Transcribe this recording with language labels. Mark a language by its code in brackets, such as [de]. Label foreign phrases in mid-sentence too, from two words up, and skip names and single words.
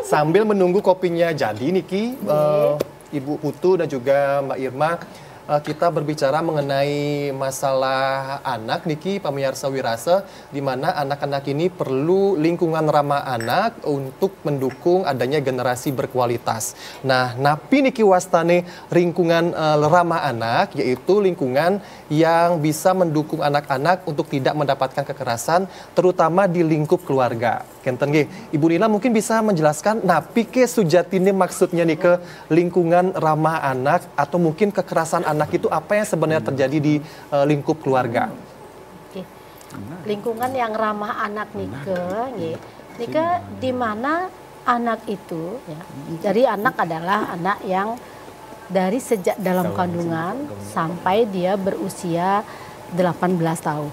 [id] sambil menunggu kopinya jadi Niki, Ibu Putu dan juga Mbak Irma, kita berbicara mengenai masalah anak Niki, pemirsa Wirasa, di mana anak-anak ini perlu lingkungan ramah anak untuk mendukung adanya generasi berkualitas. Nah, [ban] napi Niki wastane [id] lingkungan ramah anak, yaitu lingkungan yang bisa mendukung anak-anak untuk tidak mendapatkan kekerasan, terutama di lingkup keluarga. [ban] Kenten nggih, [id] Ibu Nila mungkin bisa menjelaskan [ban] napi ke sujatine [id] maksudnya nih ke lingkungan ramah anak atau mungkin kekerasan anak itu apa yang sebenarnya terjadi di lingkup keluarga? Oke. Lingkungan yang ramah anak nike di mana anak itu ya. Jadi anak adalah anak yang dari sejak dalam kandungan sampai dia berusia 18 tahun.